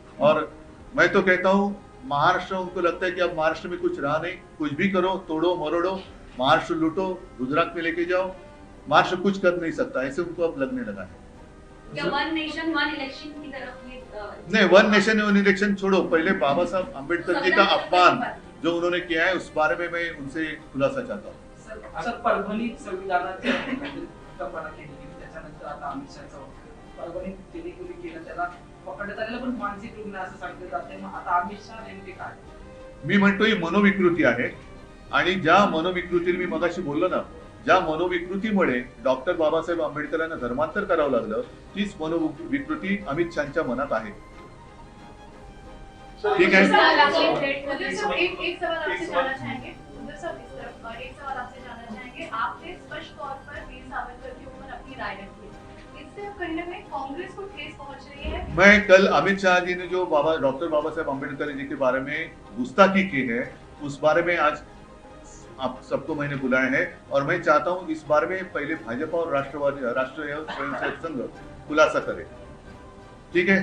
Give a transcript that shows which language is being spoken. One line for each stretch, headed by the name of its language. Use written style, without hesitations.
Hindi: और मैं तो कहता हूँ, महाराष्ट्र, उनको लगता है कि अब महाराष्ट्र में कुछ रहा नहीं, कुछ भी करो, तोड़ो मरोड़ो, महाराष्ट्र लूटो, गुजरात में लेके जाओ, महाराष्ट्र कुछ कर नहीं सकता, ऐसे उनको अब लगने लगा है। क्या वन नेशन वन इलेक्शन की तरफ ये नहीं, वन नेशन वन इलेक्शन छोड़ो, पहले बाबा साहब अंबेडकर जी का अपमान जो उन्होंने किया है उस बारे में मैं उनसे खुलासा चाहता हूँ।
Marathi: सर, परभणीत संविधानाचे कल्पना केली गेली, त्याच्यानंतर आता अमित शहाचा परभणीत जेणेकरून केलं, त्याला पकडण्यात आलेलं पण मानसिक रुग्ण असं सांगितलं जातंय। मग आता अमित शहा नेमके काय? मी म्हणतो ही मनोविकृती आहे, आणि ज्या मनोविकृतीने मी मगाशी बोललो ना, ज्या मनोविकृतीमुळे डॉक्टर बाबासाहेब आंबेडकरांना धर्मांतर करावं लागलं, तीच मनोविकृती अमित शहाच्या मनात आहे।
Hindi: ठीक है। एक सवाल आपसे जानना चाहेंगे, पहुंच रही है? मैं कल अमित शाह जी ने जो डॉक्टर बाबा साहेब अम्बेडकर जी के बारे में गुस्ताखी की है, उस बारे में आज आप सबको मैंने बुलाया है और मैं चाहता हूं इस बारे में पहले भाजपा और राष्ट्रीय स्वयंसेवक संघ खुलासा करे। ठीक है,